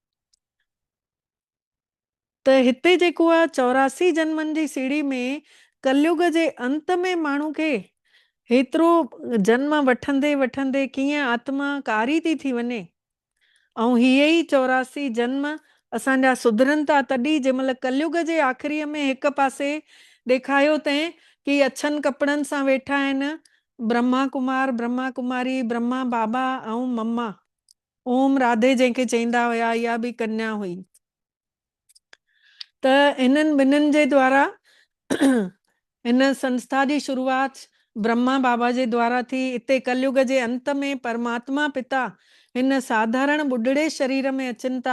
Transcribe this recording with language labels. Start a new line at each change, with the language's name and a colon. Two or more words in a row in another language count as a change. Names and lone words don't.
Sindhi: त हिते जेको आहे 84 जन्मनि जी सीढ़ी में कलयुग जे अंत में माण्हू खे हेतिरो जन्म वठंदे वठंदे कीअं आत्मा कारी थी थी वञे, ऐं हीअ ई 84 जन्म असांजा सुधरनि था तॾहिं जंहिं महिल कलयुग जे आख़िरीअ में हिकु पासे ॾेखारियो अथई कि अछनि कपिड़नि सां वेठा आहिनि ब्रह्मा कुमार, ब्रह्मा कुमारी, ब्रह्मा बाबा ऐं मम्मा ओम राधे जंहिंखे चईंदा हुया, इहा बि कन्या हुई। त इन्हनि ॿिन्हिनि जे द्वारा हिन संस्था जी शुरूआत ब्रह्मा बाबा जे द्वारा थी। हिते कलयुग जे अंत में परमात्मा पिता हिन साधारण ॿुढड़े शरीर में अचनि था।